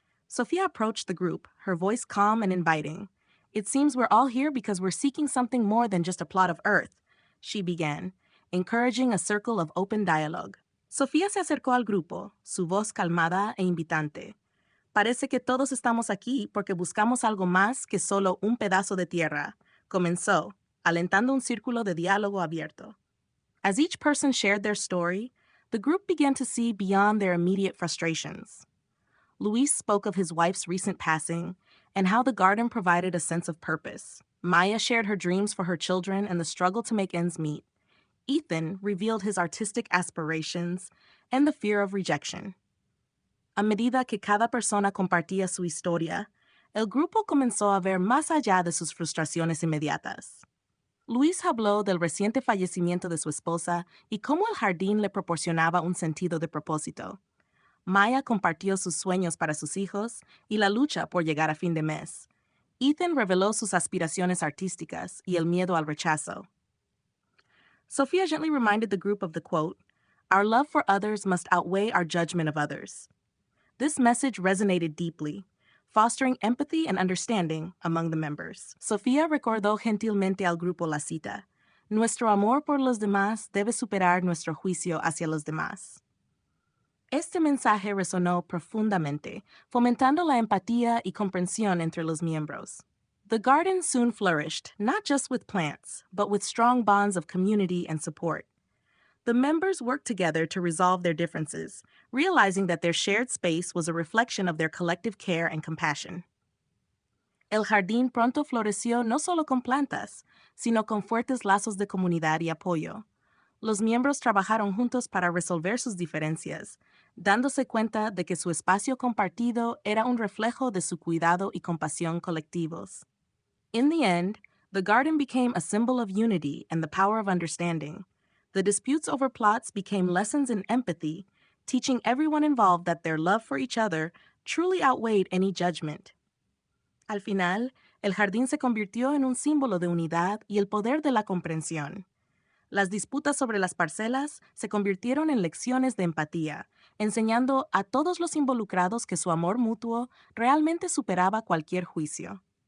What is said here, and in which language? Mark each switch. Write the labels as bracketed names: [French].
[English] Sofía approached the group, her voice calm and inviting. "It seems we're all here because we're seeking something more than just a plot of earth," she began, encouraging a circle of open dialogue. [Spanish] Sofía se acercó al grupo, su voz calmada e invitante. "Parece que todos estamos aquí porque buscamos algo más que solo un pedazo de tierra", comenzó, alentando un círculo de diálogo abierto. [English] As each person shared their story, the group began to see beyond their immediate frustrations. Luis spoke of his wife's recent passing and how the garden provided a sense of purpose. Maya shared her dreams for her children and the struggle to make ends meet. Ethan revealed his artistic aspirations and the fear of rejection. [Spanish] A medida que cada persona compartía su historia, el grupo comenzó a ver más allá de sus frustraciones inmediatas. Luis habló del reciente fallecimiento de su esposa y cómo el jardín le proporcionaba un sentido de propósito. Maya compartió sus sueños para sus hijos y la lucha por llegar a fin de mes. Ethan reveló sus aspiraciones artísticas y el miedo al rechazo. [English] Sophia gently reminded the group of the quote, "Our love for others must outweigh our judgment of others." This message resonated deeply, fostering empathy and understanding among the members. [Spanish] Sofía recordó gentilmente al grupo la cita: "Nuestro amor por los demás debe superar nuestro juicio hacia los demás." Este mensaje resonó profundamente, fomentando la empatía y comprensión entre los miembros. [English] The garden soon flourished, not just with plants, but with strong bonds of community and support. The members worked together to resolve their differences, realizing that their shared space was a reflection of their collective care and compassion. [Spanish] El jardín pronto floreció no solo con plantas, sino con fuertes lazos de comunidad y apoyo. Los miembros trabajaron juntos para resolver sus diferencias, dándose cuenta de que su espacio compartido era un reflejo de su cuidado y compasión colectivos. [English] In the end, the garden became a symbol of unity and the power of understanding. The disputes over plots became lessons in empathy, teaching everyone involved that their love for each other truly outweighed any judgment. [Spanish] Al final, el jardín se convirtió en un símbolo de unidad y el poder de la comprensión. Las disputas sobre las parcelas se convirtieron en lecciones de empatía, enseñando a todos los involucrados que su amor mutuo realmente superaba cualquier juicio.